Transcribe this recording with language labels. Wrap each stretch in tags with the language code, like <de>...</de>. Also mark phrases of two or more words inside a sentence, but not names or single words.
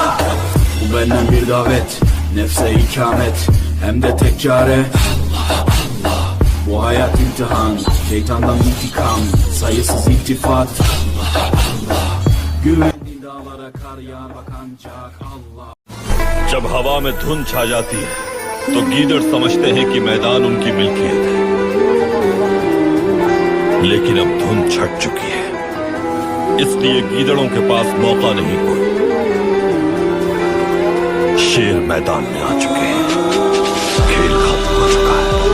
<tr>Bu benden bir davet, nefse ikamet, hem de tek çare. Bu hayat imtihan, şeytandan intikam, sayısız iltifat. Güvenli dağlara kar yağar bak ancak Allah.</tr> <hi>जब हवा में धुंध छा जाती है तो गीदड़ समझते हैं कि मैदान उनकी मिल्कियत है, लेकिन अब धुंध छट चुकी है, इसलिए गीदड़ों के पास मौका नहीं कोई। शेर मैदान में आ चुके हैं, खेल खत्म हो चुका है।</hi>